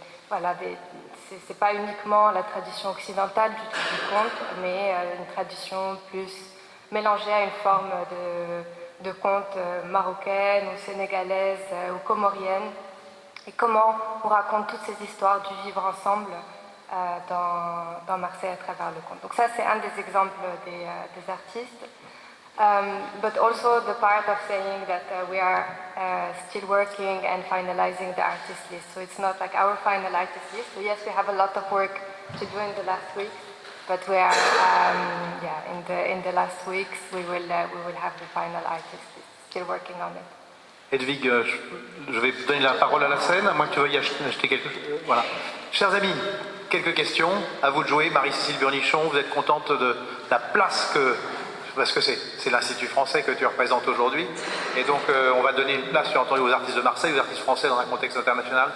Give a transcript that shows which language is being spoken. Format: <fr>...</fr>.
<fr>Voilà, c'est pas uniquement la tradition occidentale du conte, mais une tradition plus mélangée à une forme de conte marocaine ou sénégalaise ou comorienne. Et comment on raconte toutes ces histoires du vivre ensemble dans Marseille à travers le conte. Donc ça, c'est un des exemples des artistes.</fr> <en>But also the part of saying that we are still working and finalizing the artist list. So it's not like our final artist list. So yes, we have a lot of work to do in the last weeks, but we are, in the last weeks we will have the final artist list. Still working on it.</en> <fr>Hedwig, je vais donner la parole à la scène, à moins que tu veuilles acheter quelque chose. Voilà. Chers amis, quelques questions. À vous de jouer. Marie-Cécile Burnichon, vous êtes contente de la place que... Parce que c'est l'Institut français que tu représentes aujourd'hui. Et donc, on va donner une place, tu as entendu, aux artistes de Marseille, aux artistes français dans un contexte international.</fr>